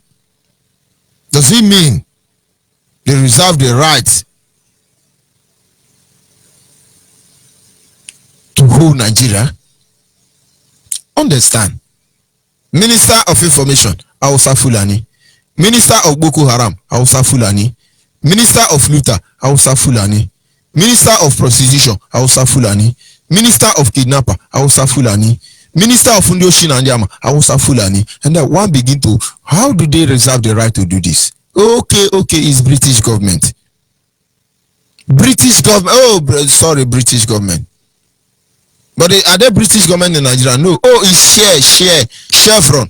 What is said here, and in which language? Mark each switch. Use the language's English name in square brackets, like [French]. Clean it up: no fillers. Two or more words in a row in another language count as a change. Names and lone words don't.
[English] Does it mean they reserve the right to hold Nigeria? Understand. Minister of Information, Hausa Fulani. Minister of Boko Haram, Hausa Fulani. Minister of Luther, Hausa Fulani. Minister of Prostitution, Hausa Fulani. Minister of Kidnapper, Hausa Fulani. Minister of Fundoshin and Yama, Hausa Fulani. And then one begin to, how do they reserve the right to do this? Okay, it's British government. British government, British government. But are they British government in Nigeria? No. Oh, it's Chevron.